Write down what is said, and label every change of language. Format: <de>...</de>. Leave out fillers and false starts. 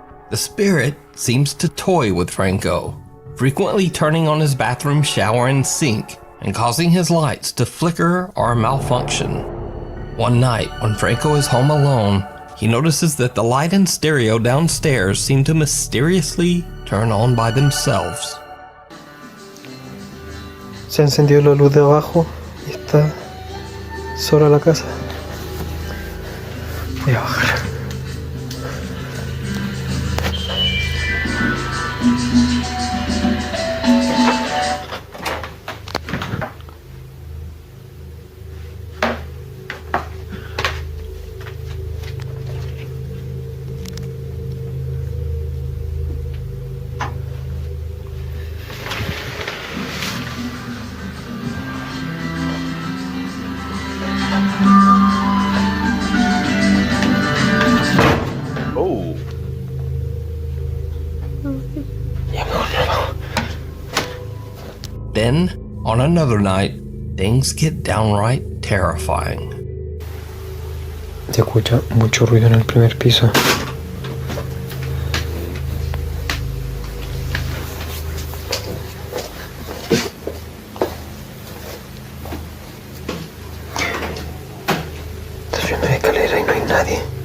<en>The spirit seems to toy with Franco, frequently turning on his bathroom shower and sink and causing his lights to flicker or malfunction. One night, when Franco is home alone, he notices that the light and stereo downstairs seem to mysteriously turn on by themselves.</en> <es>Se ha encendido la luz de abajo y está sola la casa. Voy a bajar. Oh.</es> <en>Then, on another night, things get downright terrifying.</en> <es>Se escucha mucho ruido en el primer piso. Está subiendo la escalera y no hay nadie.</es>